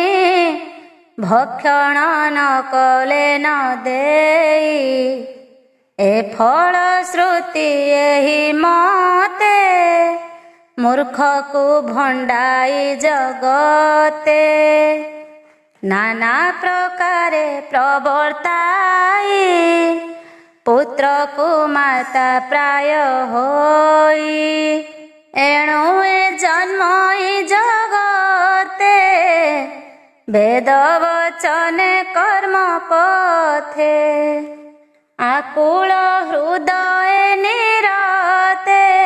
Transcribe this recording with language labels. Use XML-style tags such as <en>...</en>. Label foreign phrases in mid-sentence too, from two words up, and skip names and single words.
<or>ଭକ୍ଷଣ ନ କଲେ ନ ଦେଇ ଏ ଫଳ ଶ୍ରୁତି ଏହି ମତେ। ମୂର୍ଖକୁ ଭଣ୍ଡାଇ ଜଗତେ ନାନା ପ୍ରକାରେ ପ୍ରବର୍ତ୍ତାଇ ପୁତ୍ର ପୁତ୍ର କୋ ମାତା ପ୍ରାୟ ହୋଇ ଏଣୁ ଏ ଜନ୍ମ ଈ ଜଗତେ ବେଦ ବଚନେ କର୍ମ ପଥେ ଆକୁଳ ହୃଦୟ ନିରତେ</or>